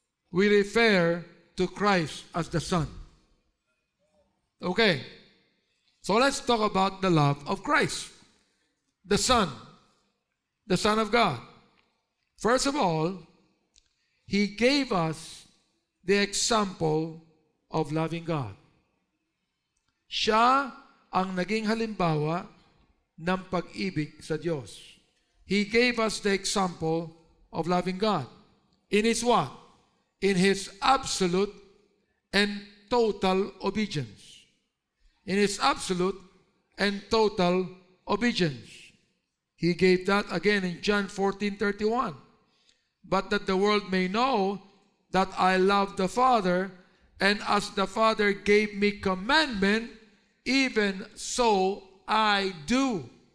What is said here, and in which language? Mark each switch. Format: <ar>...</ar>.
<en>We refer to Christ as the Son. Okay, so let's talk about the love of Christ, the Son of God. First of all, He gave us the example of loving God.</en> <tl>Siya ang naging halimbawa ng pag-ibig sa Diyos.</tl> <en>He gave us the example of loving God. In His what? In His absolute and total obedience. In His absolute and total obedience. He gave that again in John 14:31. But that the world may know that I love the Father, and as the Father gave me commandment, even so I do.</en>